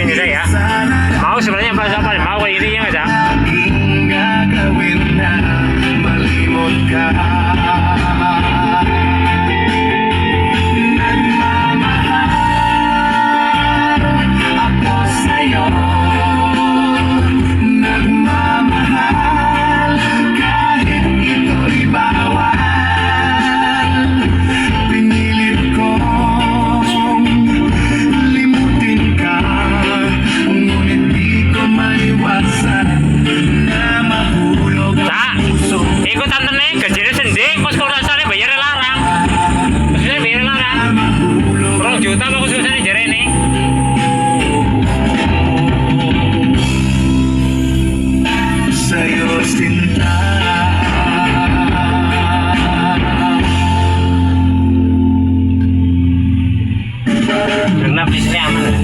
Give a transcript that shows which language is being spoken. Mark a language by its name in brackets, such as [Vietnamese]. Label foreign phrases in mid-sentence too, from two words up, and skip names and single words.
[Indonesian] ya. Mau sebenarnya bahasa apa? Mau kayak gini ya nggak sih? [Filipino] Gagawin na malimot ka. Nagmamahal ako sa'yo. Nagmamahal kahit ito'y bawal. Pinilit kong limutin ka, ngunit di ko maiwasan na mahulog ang puso. [Indonesian] Ikut tante nih, gajinya sendiri, kos korasannya bayarnya larang. Maksudnya bayarnya larang. [Javanese] Rong juta apa kos korasannya jare nih? [Filipino] Sa'yo sinta. [Indonesian] Genap di sini aman ya?